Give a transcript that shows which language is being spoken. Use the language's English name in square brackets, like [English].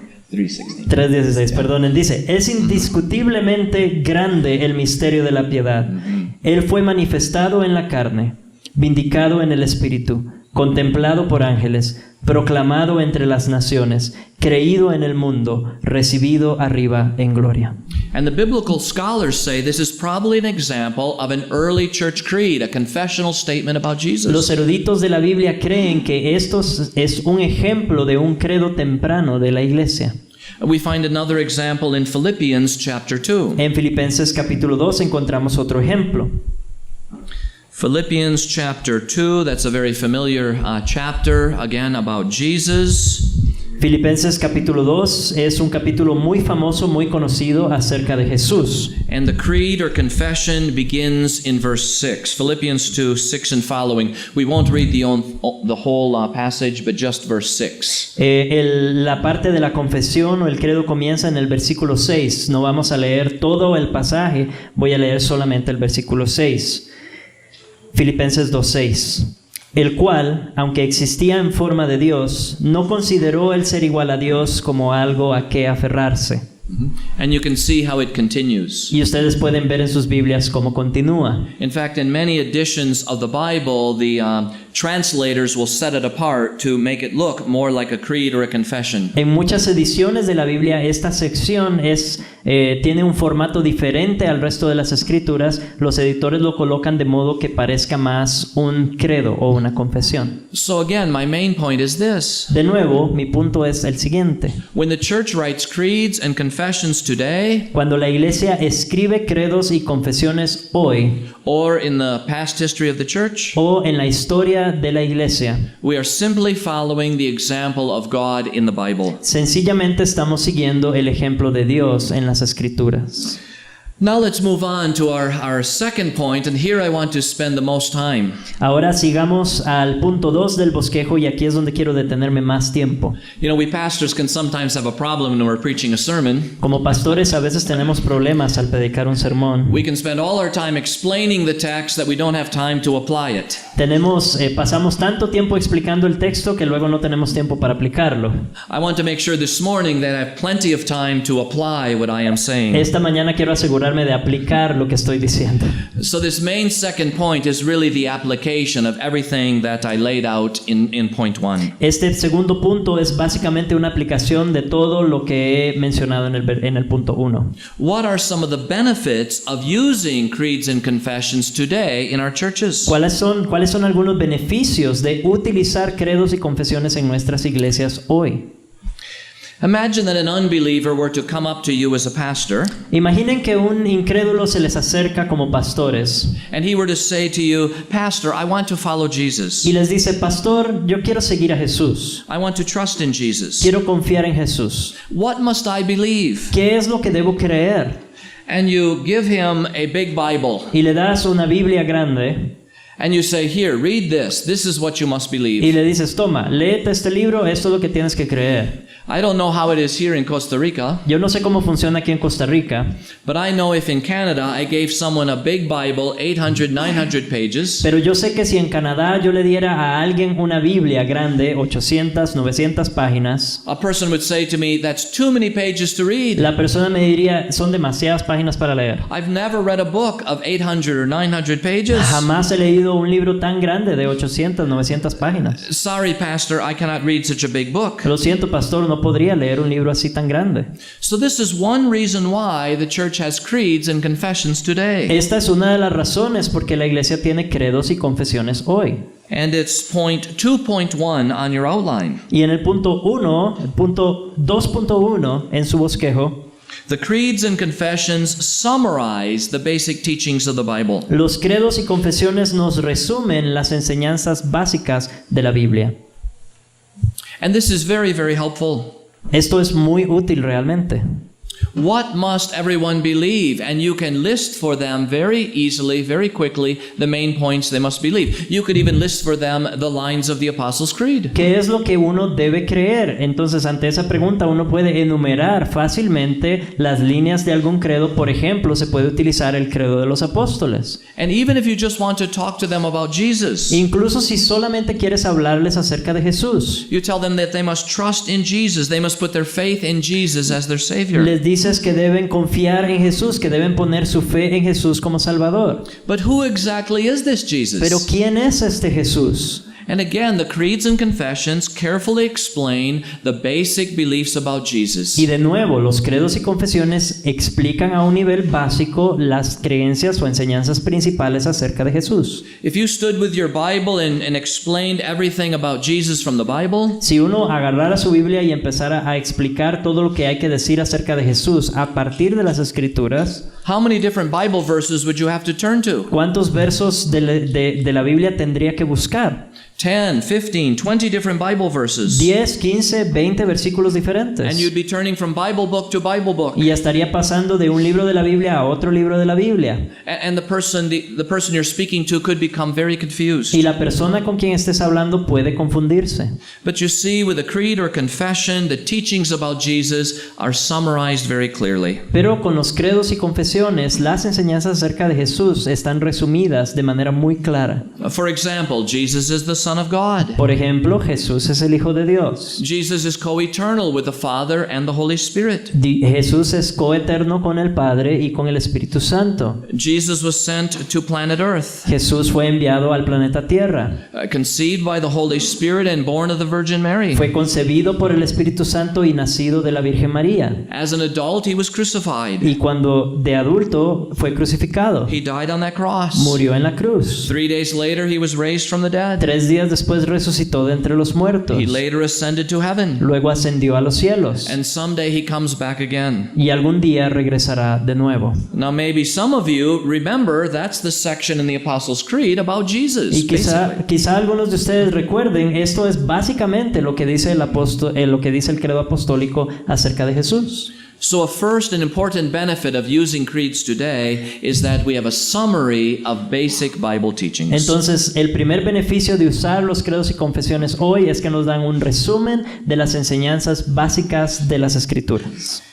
[Spanish] 3:16, perdón, él dice: es indiscutiblemente grande el misterio de la piedad. Él fue manifestado en la carne, vindicado en el Espíritu, contemplado por ángeles, proclamado entre las naciones, creído en el mundo, recibido arriba en gloria. [English] And the biblical scholars say this is probably an example of an early church creed, a confessional statement about Jesus. [Spanish] Los eruditos de la Biblia creen que esto es un ejemplo de un credo temprano de la iglesia. [English] We find another example in Philippians chapter 2. [Spanish] En Filipenses capítulo 2 encontramos otro ejemplo. [English] Philippians chapter 2, that's a very familiar chapter, again, about Jesus. [Spanish] Filipenses capítulo 2 es un capítulo muy famoso, muy conocido acerca de Jesús. [English] And the creed or confession begins in verse 6. Philippians 2, 6 and following. We won't read the whole passage, but just verse 6. [Spanish] La parte de la confesión o el credo comienza en el versículo 6. No vamos a leer todo el pasaje, voy a leer solamente el versículo 6. Filipenses 2:6, el cual, aunque existía en forma de Dios, no consideró el ser igual a Dios como algo a que aferrarse. [English] And you can see how it continues. [Spanish] Y ustedes pueden ver en sus Biblias cómo continúa. [English] In fact, in many editions of the Bible, the translators will set it apart to make it look more like a creed or a confession. [Spanish] En muchas ediciones de la Biblia, esta sección tiene un formato diferente al resto de las escrituras. Los editores lo colocan de modo que parezca más un credo o una confesión. [English] So again, my main point is this. [Spanish] De nuevo, mi punto es el siguiente. [English] When the church writes creeds and confessions today, [Spanish] cuando la iglesia escribe credos y confesiones hoy, [English] or in the past history of the church, [Spanish] o en la historia de la iglesia, [English] we are simply following the example of God in the Bible. [Spanish] Sencillamente estamos siguiendo el ejemplo de Dios en las Escrituras. [English] Now let's move on to our second point, and here I want to spend the most time. [Spanish] Ahora sigamos al punto 2 del bosquejo, y aquí es donde quiero detenerme más tiempo. [English] You know, we pastors can sometimes have a problem when we're preaching a sermon. [Spanish] Como pastores a veces tenemos problemas al predicar un sermón. [English] We can spend all our time explaining the text that we don't have time to apply it. [Spanish] Pasamos tanto tiempo explicando el texto que luego no tenemos tiempo para aplicarlo. [English] I want to make sure this morning that I have plenty of time to apply what I am saying. [Spanish] Esta mañana quiero asegurarme de aplicar lo que estoy diciendo. [English] So this main second point is really the application of everything that I laid out in point 1. [Spanish] Este segundo punto es básicamente una aplicación de todo lo que he mencionado en el punto 1. [English] What are some of the benefits of using creeds and confessions today in our churches? [Spanish] ¿Cuáles son algunos beneficios de utilizar credos y confesiones en nuestras iglesias hoy? [English] Imagine that an unbeliever were to come up to you as a pastor. [Spanish] Imaginen que un incrédulo se les acerca como pastores. [English] And he were to say to you, "Pastor, I want to follow Jesus. [Spanish] Y les dice, pastor, yo quiero seguir a Jesús. [English] I want to trust in Jesus. [Spanish] Quiero confiar en Jesús. [English] What must I believe?" [Spanish] ¿Qué es lo que debo creer? [English] And you give him a big Bible. [Spanish] Y le das una Biblia grande. [English] And you say, here, read this. This is what you must [Spanish] Y [English] believe. [Spanish] le dices, toma, léete este libro, esto es lo que tienes que creer. [English] I don't know how it is here in Costa Rica, [Spanish] Yo no sé cómo funciona aquí en Costa Rica, [English] but I know if in Canada I gave someone a big Bible, 800, 900 pages, [Spanish] pero yo sé que si en Canadá yo le diera a alguien una Biblia grande, 800, 900 páginas, [English] a person would say to me, that's too many pages to read. [Spanish] la persona me diría, son demasiadas páginas para leer. [English] I've never read a book of 800 or 900 pages. [Spanish] Jamás he leído un libro tan grande de 800, 900 páginas. [English] Sorry, Pastor, I cannot read such a big book. [Spanish] Lo siento, pastor, no podría leer un libro así tan grande. [English] So this is one reason why the church has creeds and confessions today. [Spanish] Esta es una de las razones por qué la iglesia tiene credos y confesiones hoy. [English] And it's point 2.1 on your outline. [Spanish] Y en el punto 1, el punto 2.1 en su bosquejo, [English] The creeds and confessions summarize the basic teachings of the Bible. [Spanish] los credos y confesiones nos resumen las enseñanzas básicas de la Biblia. [English] And this is very, very helpful. [Spanish] Esto es muy útil realmente. [English] What must everyone believe? And you can list for them very easily, very quickly, the main points they must believe. You could even list for them the lines of the Apostles' Creed. [Spanish] ¿Qué es lo que uno debe creer? Entonces, ante esa pregunta, uno puede enumerar fácilmente las líneas de algún credo. Por ejemplo, se puede utilizar el credo de los apóstoles. [English] And even if you just want to talk to them about Jesus, [Spanish] Incluso si solamente quieres hablarles acerca de Jesús, [English] you tell them that they must trust in Jesus. They must put their faith in Jesus as their Savior. [Spanish] les dices que deben confiar en Jesús, que deben poner su fe en Jesús como Salvador. [English] But who exactly is this Jesus? [Spanish] Pero ¿quién es este Jesús? [English] And again, the creeds and confessions carefully explain the basic beliefs about Jesus. [Spanish] Y de nuevo, los credos y confesiones explican a un nivel básico las creencias o enseñanzas principales acerca de Jesús. [English] If you stood with your Bible and explained everything about Jesus from the Bible, [Spanish] Si uno agarrara su Biblia y empezara a explicar todo lo que hay que decir acerca de Jesús a partir de las Escrituras, [English] how many different Bible verses would you have to turn to? [Spanish] ¿cuántos versos de la Biblia tendría que buscar? [English] 10, 15, 20 different Bible verses. [Spanish] 10, 15, 20 versículos [English] And [Spanish] diferentes. [English] you'd be turning from Bible book to Bible book. [Spanish] Y estaría pasando de un libro de la Biblia a otro libro de la Biblia. [English] And the person you're speaking to could become very confused. [Spanish] Y la persona con quien estés hablando puede confundirse. [English] But you see, with a creed or confession, the teachings about Jesus are summarized very clearly. [Spanish] Pero con los credos y confesiones, las enseñanzas acerca de Jesús están resumidas de manera muy clara. [English] For example, Jesus is the Son of God. [Spanish] Por ejemplo, Jesús es el Hijo de Dios. [English] Jesus is co-eternal with the Father and the Holy Spirit. [Spanish] Jesús es coeterno con el Padre y con el Espíritu Santo. [English] Jesus was sent to planet Earth, [Spanish] Jesús fue enviado al planeta Tierra. [English] conceived by the Holy Spirit and born of the Virgin Mary. [Spanish] Fue concebido por el Espíritu Santo y nacido de la Virgen María. [English] As an adult, he was crucified. [Spanish] Y cuando de adulto fue crucificado. [English] He died on that cross. [Spanish] Murió en la cruz. [English] 3 days later, he was raised from the dead. [Spanish] 3 días después resucitó de entre los muertos. [English] He later ascended to heaven. [Spanish] Luego ascendió a los cielos. [English] And someday he comes back again. [Spanish] Y algún día regresará de nuevo. [English] Now, maybe some of you remember that's the section in the Apostles' Creed about Jesus. [Spanish] Y quizá algunos de ustedes recuerden, esto es básicamente lo que dice lo que dice el credo apostólico acerca de Jesús. [English] So a first and important benefit of using creeds today is that we have a summary of basic Bible teachings. [Spanish] Entonces, el primer beneficio de usar los credos y confesiones hoy es que nos dan un resumen de las enseñanzas básicas de las Escrituras.